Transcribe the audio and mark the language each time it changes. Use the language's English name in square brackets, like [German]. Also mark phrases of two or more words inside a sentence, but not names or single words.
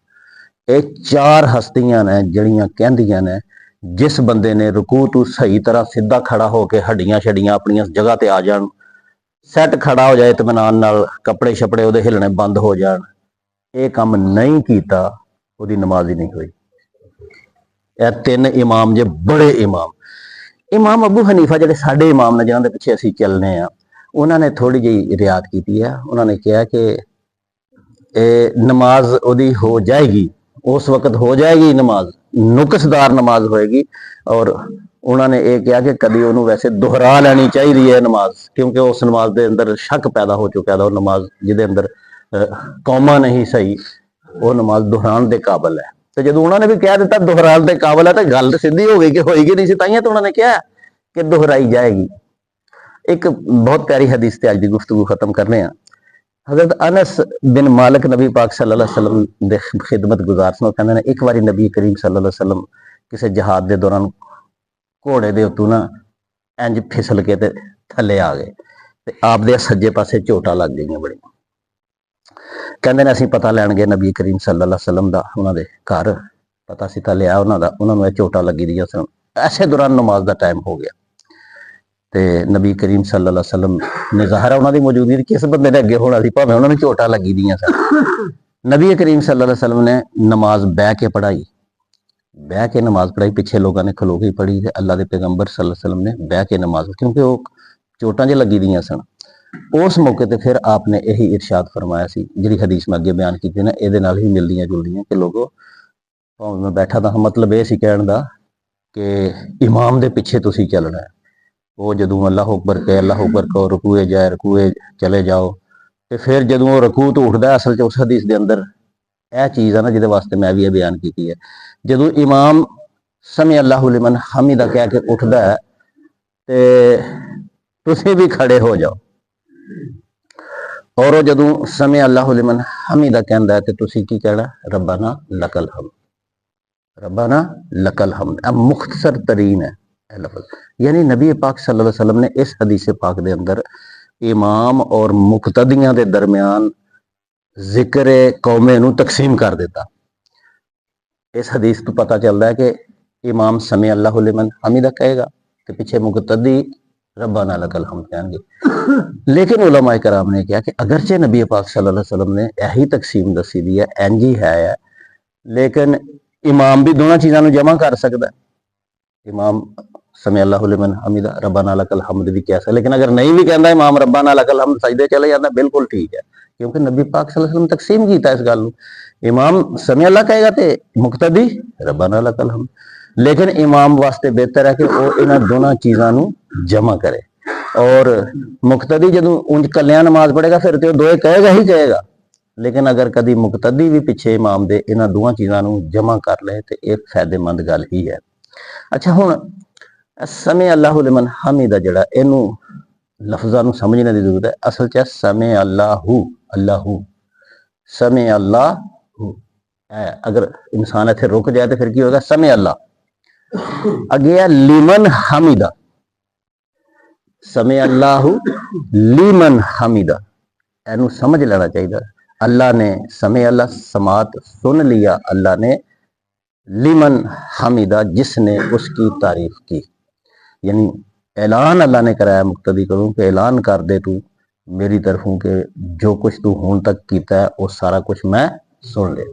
[Punjabi] یہ چار ہستیاں نے جڑیاں کہندیاں نے جس بندے نے رکوع تو صحیح طرح سیدھا کھڑا ہوکر ہڈیاں چھڈیاں اپنی جگہ تے آ جان، سیٹ کھڑا ہو جائے اطمینان نال، کپڑے چھپڑے اوہدے ہلنے بند ہو جان، یہ کام نہیں کیتا، اوہدی نماز ہی نہیں ہوئی. یہ تین امام جے بڑے امام۔ امام ابو حنیفہ جہڑے ساڈے امام نے جنہاں دے پچھے اسیں چلنے آں، انہوں نے تھوڑی جی رعایت کی ہے. انہوں نے کہا کہ نماز اوہدی ہو جائے گی، اس وقت ہو جائے گی نماز، نقصدار نماز ہوئے گی. [Urdu] اور انہوں نے یہ کہا کہ کبھی انہوں نے ویسے دہرا لینی چاہیے ہے نماز، کیونکہ اس نماز کے اندر شک پیدا ہو چکا ہے. [Punjabi] نماز جہدے اندر قومہ نہیں صحیح، وہ نماز دہران کے قابل ہے. تو جو انہوں نے بھی کہہ دتا دہران کے قابل ہے، تو گل سیدھی ہو گئی کہ ہوئے گی نہیں سی، تائیاں تو انہوں نے کہا کہ دہرائی جائے گی. ایک بہت پیاری حدیث تے اج دی گفتگو ختم کرنے ہیں. حضرت انس بن مالک نبی پاک [Arabic] صلى الله عليه وسلم [Punjabi] دے خدمت گزار سن. کہندے نے ایک باری نبی کریم [Arabic] صلى الله عليه وسلم [Punjabi] کسی جہاد کے دوران گھوڑے دے اتوں نا انج پھسل کے تے تھلے آ گئے، تے آپ دے سجے پاسے جھوٹا لگ گئی بڑی. کہندے نے اسیں پتا لین گئے نبی کریم [Arabic] صلى الله عليه وسلم [Punjabi] دا، انہاں دے گھر پتا سیتا لیا انہاں دا، انہاں نوں جھوٹا لگی دی سن. ایسے دوران نماز کا ٹائم ہو گیا، تے نبی کریم [Arabic] صلى الله عليه وسلم [Punjabi] نے ظاہر انہاں دی موجودگی کس بندے نے اگے ہونا سی، بھاویں انہاں نوں جھوٹا لگی دی سن. نبی کریم [Arabic] صلى الله عليه وسلم [Punjabi] نے نماز بہہ کے پڑھائی، بہہ کے نماز پڑھائی، پچھے لوگوں نے کھلو کے پڑھی، تے اللہ کے پیغمبر [Arabic] صلى الله عليه وسلم [Punjabi] نے بہہ کے نماز، کیونکہ وہ چوٹاں چ لگی دی سن. اس موقعے تے پھر آپ نے یہی ارشاد فرمایا سی، جہڑی حدیث میں اگے بیان کی نا، اہدے نال ہی ملدیاں جلدیاں کہ لوگو بھاویں میں بیٹھا تھا، مطلب یہ سی کہن دا کہ امام دے پچھے تسیں چلنا ہے. وہ جدوں اللہ اکبر کہو، رکوعے جائے، رکوعے چلے جاؤ، تو پھر جدوں وہ رکوع تو اٹھدا، اصل چ اس حدیث کے اندر یہ چیز ہے نا جہدے واسطے میں بھی یہ بیان کی ہے. جدوں امام [Arabic] سمع الله لمن حمده [Punjabi] کہہ کے اٹھدا ہے، تو تسیں بھی کھڑے ہو جاؤ. اور جدوں [Arabic] سمع الله لمن حمده [Punjabi] کہندا ہے، تو تسیں کی کہنا, [Arabic] ربنا لك الحمد، ربنا لك الحمد. [Punjabi] اب مختصر ترین ہے لفظ، یعنی نبی پاک [Arabic] صلى الله عليه وسلم [Punjabi] نے اس حدیث پاک کے اندر امام اور مقتدیاں کے درمیان ذکر قومے نوں تقسیم کر دتا. [Urdu] اس حدیث تو پتا چلتا ہے کہ امام [Arabic] سمع الله لمن حمده [Urdu] کہے گا، تو پیچھے مقتدی [Arabic] ربنا لك الحمد [Urdu] کہیں گے. لیکن علما کرام نے کہا کہ اگرچہ نبی پاک [Arabic] صلى الله عليه وسلم [Urdu] نے یہی تقسیم دسی دی ہے، انج ہی ہے، لیکن امام بھی دونوں چیزوں کو جمع کر سکتا ہے. امام [Arabic] سمع الله لمن حمده ربنا لك الحمد [Urdu] بھی کہہ سکتا، لیکن اگر نہیں بھی کہتا امام [Arabic] ربنا لك الحمد, [Urdu] سجدے چلے جاتا، بالکل ٹھیک ہے، کیونکہ نبی پاک [Arabic] صلى الله عليه وسلم [Urdu] تقسیم کیتا اس گل نوں. امام سمع اللہ کہے گا تو مقتدی [Arabic] ربنا لك الحمد, [Urdu] لیکن امام واسطے بہتر ہے کہ وہ انہاں دونوں چیزوں کو جمع کرے. [Punjabi] اور مقتدی جدوں انج کلیاں نماز پڑھے گا پھر تو دوئے کہے گا ہی کہے گا، لیکن اگر کبھی مقتدی بھی پچھے امام دے انہاں دوواں چیزوں کو جمع کر لے تو ایک فائدہ مند گل ہی ہے. اچھا، ہن [Arabic] سمع الله لمن حمده [Punjabi] جہڑا اہنوں لفظاں نوں سمجھنے کی ضرورت ہے. اصل چ [Arabic] سمع الله، الله [Punjabi] سمع اللہ، اگر انسان اتنے رک جائے تو پھر کی ہوگا؟ [Arabic] سمع اللہ۔ [Punjabi] اگے ہے [Arabic] لیمن حمیدہ، سمع اللہ لیمن حمیدہ، [Punjabi] اینو سمجھ لینا چاہیے۔ اللہ نے سمع اللہ سماعت سن لیا اللہ نے، [Arabic] لیمن حمیدہ [Punjabi] جس نے اس کی تعریف کی، یعنی اعلان اللہ نے کرایا مقتدی کروں کہ اعلان کر دے تو میری طرفوں کہ جو کچھ تو ہون تک کیتا ہے وہ سارا کچھ میں سن لے۔